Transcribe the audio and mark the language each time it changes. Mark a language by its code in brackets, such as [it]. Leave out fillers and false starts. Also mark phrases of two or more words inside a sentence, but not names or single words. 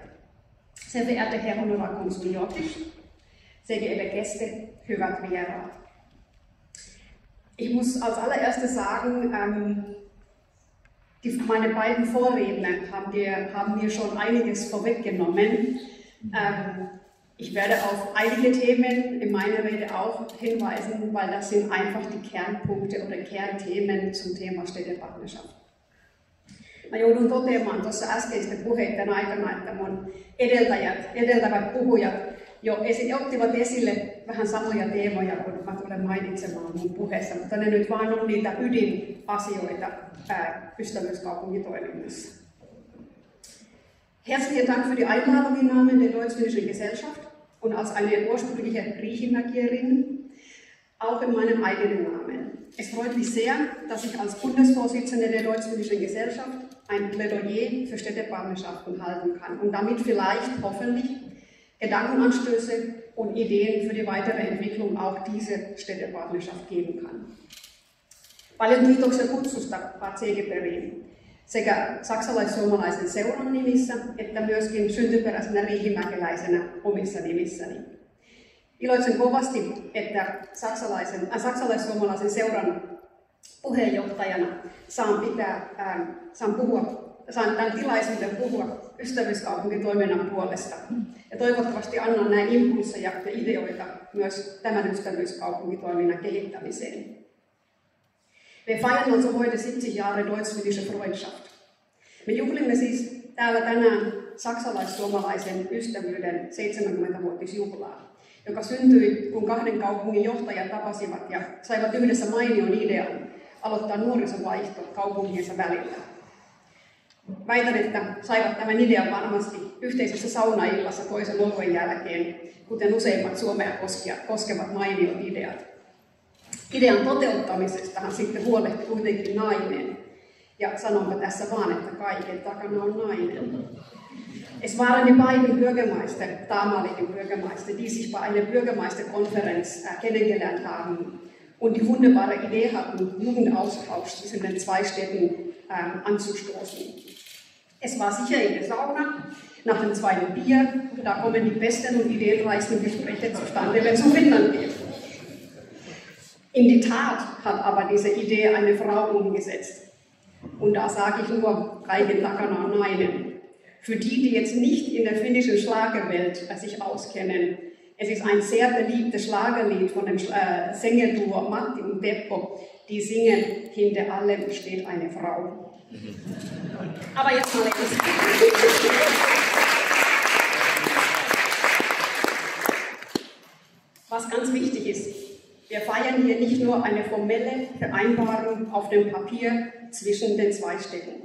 [de] Sehr verehrte Herr Honorarkonsul Jokic, sehr geehrte Gäste, [fi] hyvät vieraat. [de] Ich muss als allererstes sagen, meine beiden Vorredner haben mir schon einiges vorweggenommen. Ich werde auf einige Themen in meiner Rede auch hinweisen, weil das sind einfach die Kernpunkte oder Kernthemen zum Thema Städtepartnerschaft. [fi] Mä joudun toteamaan tuossa äskeisten puheiden aikana, että mun edeltävät puhujat jo ottivat esille vähän samoja teemoja kuin mä tulen mainitsemaan mun puheessa, mutta ne nyt vaan on niitä ydinasioita ystävyyskaupungitoiminnassa. [de] Herzlichen Dank für die Einladung im Namen der Deutsch-Finnischen Gesellschaft und als eine ursprüngliche Riihimäkierin, auch in meinem eigenen Namen. Es freut mich sehr, dass ich als Bundesvorsitzende der Deutsch-Finnischen Gesellschaft ein Plädoyer für Städtepartnerschaften halten kann und damit vielleicht hoffentlich Gedankenanstöße und Ideen für die weitere Entwicklung auch dieser Städtepartnerschaft geben kann. [fi] Paljon kiitoksia kutsusta Bad Segebergiin sekä saksalais-suomalaisen seuran nimissä että myöskin syntyperäisenä riihimäkeläisenä omissa nimissäni. Iloitsen kovasti, että saksalais-suomalaisen seuran puheenjohtajana saan tämän tilaisuuden puhua ystävyyskaupunkitoiminnan puolesta. Ja toivottavasti annan näin impulseja ja ideoita myös tämän ystävyyskaupunkitoiminnan kehittämiseen. [de] Wir feiern also heute 70 Jahre deutsch-finnische Freundschaft. [fi] Me juhlimme siis täällä tänään saksalais-suomalaisen ystävyyden 70-vuotisjuhlaa, joka syntyi, kun kahden kaupungin johtajat tapasivat ja saivat yhdessä mainion idean aloittaa nuorisovaihto kaupungiensa välillä. Väitän, että saivat tämän idean varmasti yhteisessä saunaillassa toisen oluen jälkeen, kuten useimmat Suomea koskevat mainiot ideat. Idean toteuttamisestahan sitten huolehti kuitenkin nainen. Ja sanonpa tässä vaan, että kaiken takana on nainen. [de] Es waren die beiden Bürgermeister, damaligen Bürgermeister, die sich bei einer Bürgermeisterkonferenz kennengelernt haben und die wunderbare Idee hatten, Jugendaustausch zwischen den zwei Städten anzustoßen. Es war sicher in der Sauna, nach dem zweiten Bier, da kommen die besten und ideenreichsten Gespräche zustande, wenn es um Finnland geht. In die Tat hat aber diese Idee eine Frau umgesetzt. Und da sage ich nur, [fi] Reigen takana on nainen. [de] Für die jetzt nicht in der finnischen Schlagerwelt sich auskennen, es ist ein sehr beliebtes Schlagerlied von dem Sängerduo Matti und Teppo, die singen, hinter allem steht eine Frau. Aber jetzt mal etwas. Was ganz wichtig ist, wir feiern hier nicht nur eine formelle Vereinbarung auf dem Papier zwischen den zwei Städten.